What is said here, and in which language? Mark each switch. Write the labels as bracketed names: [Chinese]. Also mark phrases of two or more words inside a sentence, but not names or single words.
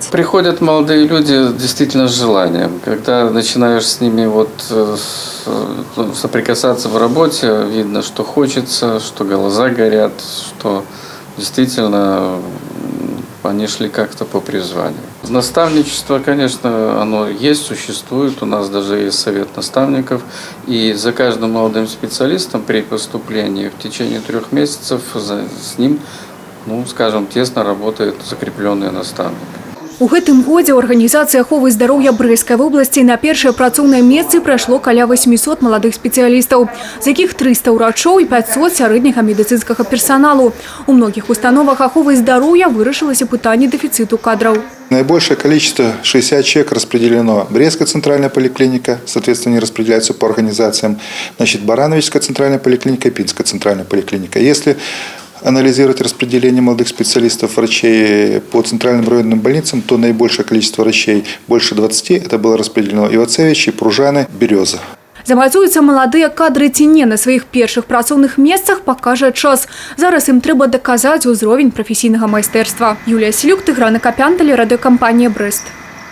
[Russian] Приходят молодые люди действительно с желанием. Когда начинаешь с ними соприкасаться в работе, видно, что хочется, что глаза горят, что действительно они шли как-то по призванию. Наставничество, конечно, оно есть, существует. У нас даже есть совет наставников. И за каждым молодым специалистом при поступлении в течение 3 месяцев с ним, тесно работает закрепленный наставник. [Belarusian] У гэтым годзе ў арганізацыі аховы здароўя Брэсцкай вобласці на першае працоўнае месцы прайшло каля 800 маладых спецыялістаў, з якіх 300 ўрачоў і 500 сярэдняга медыцынскага персаналу. У многіх установах аховы здароўя вырашылася пытанне дэфіцыту кадраў. [Russian] Наибольшее количество, 60 человек, распределено Брестская центральная поликлиника, соответственно, они распределяются по организациям, Барановичская центральная поликлиника и Пинская центральная поликлиника. Если анализировать распределение молодых специалистов, врачей по центральным районным больницам, то наибольшее количество врачей, больше 20, это было распределено Ивацевичи, Пружаны, Береза. [Belarusian] Замацуюцца маладыя кадры ці не на сваіх першых працоўных месцах, пакажа час. Зараз ім трэба даказаць узровень прафесійнага майстэрства. Юлія Селюк, Тыгран Акапян, тэлерадыёкампанія «Брэст».